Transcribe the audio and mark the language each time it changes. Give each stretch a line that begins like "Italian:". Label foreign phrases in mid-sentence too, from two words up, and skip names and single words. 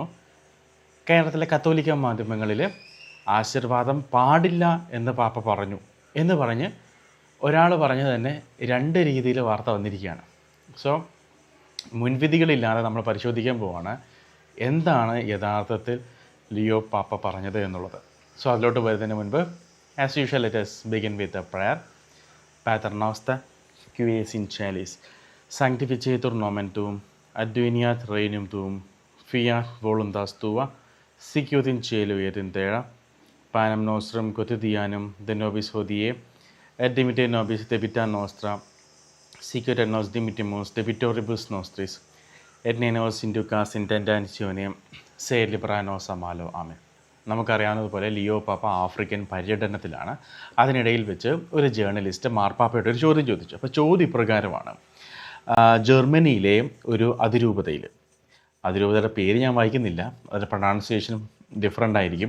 Malayalam: കേരളത്തിലെ കത്തോലിക്ക മാധ്യമങ്ങളിൽ ആശീർവാദം പാടില്ല എന്ന് പാപ്പ പറഞ്ഞു എന്ന് പറഞ്ഞ് ഒരാൾ പറഞ്ഞ് തന്നെ രണ്ട് രീതിയിൽ വാർത്ത വന്നിരിക്കുകയാണ്. സോ മുൻവിധികളില്ലാതെ നമ്മൾ പരിശോധിക്കാൻ പോവാണ് എന്താണ് യഥാർത്ഥത്തിൽ ലിയോ പാപ്പ പറഞ്ഞത് എന്നുള്ളത്. സോ അതിലോട്ട് വരുന്നതിന് മുൻപ്
English: as usual let us begin with a prayer.
Latin: Pater noster, qui es in celis, sanctificetur nomen tuum, adveniat regnum tuum, fiat voluntas tua, sicut in cielo et in terra. Panem nostrum quotidianum de nobis hodie, et dimitte nobis debita nostra, sicut et nos dimittimus debitoribus nostris, et ne nos inducas in tentationem, sed libera nos a malo.
Malayalam: ആമേൻ. നമുക്കറിയാവുന്നതുപോലെ ലിയോ പാപ്പ ആഫ്രിക്കൻ പര്യടനത്തിലാണ്. അതിനിടയിൽ വെച്ച് ഒരു ജേർണലിസ്റ്റ് മാർപ്പാപ്പയുടെ ഒരു ചോദ്യം ചോദിച്ചു. അപ്പോൾ ചോദ്യം ഇപ്രകാരമാണ്: ജർമ്മനിയിലെ ഒരു അതിരൂപതയുടെ പേര് ഞാൻ വായിക്കുന്നില്ല, അതിൻ്റെ
English: pronunciation different
Malayalam: ആയിരിക്കും.